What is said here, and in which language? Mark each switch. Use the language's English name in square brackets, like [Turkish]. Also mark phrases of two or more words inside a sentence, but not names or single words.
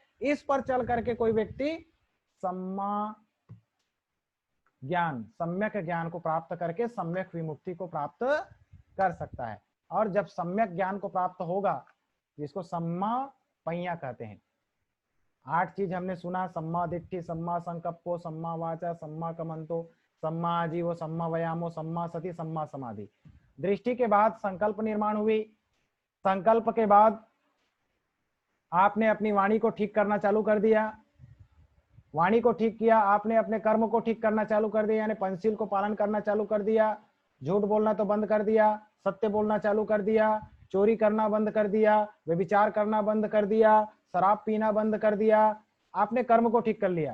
[Hindi] इस पर चल करके कोई व्यक्ति सम्मा ज्ञान, सम्यक ज्ञान को प्राप्त करके सम्यक विमुक्ति को प्राप्त कर सकता है। और जब सम्यक ज्ञान को प्राप्त होगा, जिसको सम्मा पहिया कहते हैं, 8 चीज हमने सुना, [Pali] सम्मा दिट्ठि, सम्मा संकप्पो, सम्मा वाचा, सम्मा कमंतो, सम्मा आजीवो, सम्मा व्यायामो, सम्मा सति, सम्मा समाधि। [Hindi] दृष्टि के बाद संकल्प निर्माण हुई, संकल्प के बाद आपने अपनी वाणी को ठीक करना चालू कर दिया, वाणी को ठीक किया, आपने अपने कर्म को ठीक करना चालू कर दिया, यानी पंचशील को पालन करना चालू कर दिया, झूठ बोलना तो बंद कर दिया, सत्य बोलना चालू कर दिया, चोरी करना बंद कर दिया, व्यभिचार करना बंद कर दिया, शराब पीना बंद कर दिया, आपने कर्म को ठीक कर लिया।